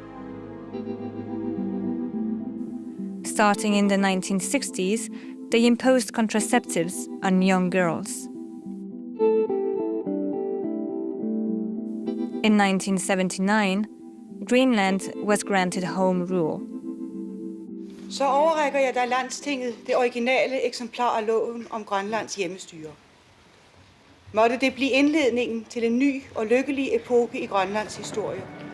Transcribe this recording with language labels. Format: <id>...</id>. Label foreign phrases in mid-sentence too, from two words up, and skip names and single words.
<en>Starting in the 1960s, they imposed contraceptives on young girls. In 1979, Greenland was granted home rule.</en> <da>Så overrækker jeg dig Landstinget det originale eksemplar af loven om Grønlands hjemmestyre. Måtte det blive indledningen til en ny og lykkelig epoke i Grønlands historie.</da>